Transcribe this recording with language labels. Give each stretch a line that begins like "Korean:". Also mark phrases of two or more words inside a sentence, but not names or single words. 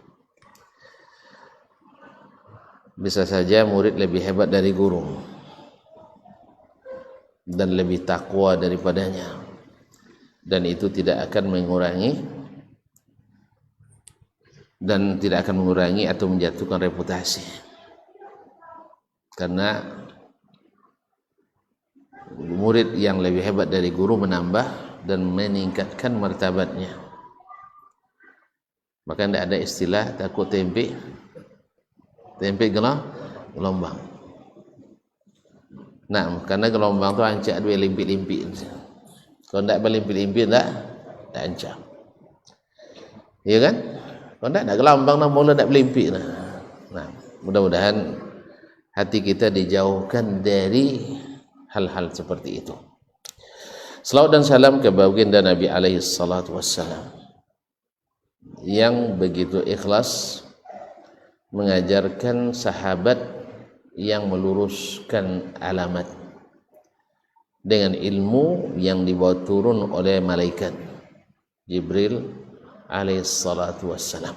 Indonesian: Bisa saja murid lebih hebat dari guru dan lebih takwa daripadanya, dan itu tidak akan mengurangi atau menjatuhkan reputasi, karena murid yang lebih hebat dari guru menambah dan meningkatkan martabatnya. Maka tidak ada istilah takut tempe gelombang.
Minangkabau: Nah, karena gelombang tu ancak dua limpik-limpik. Kalau tak berlimpik-limpik tak ancak. Ya kan? Kalau tak gelombang nak mula tak berlimpik nah.
Indonesian: Mudah-mudahan hati kita dijauhkan dari hal-hal seperti itu. Salawat dan salam ke baginda Nabi
Arabic: alaihi salatu wassalam
Indonesian: yang begitu ikhlas mengajarkan sahabat yang meluruskan alamat dengan ilmu yang dibawa turun oleh malaikat Jibril
Arabic: alaihi salatu wassalam.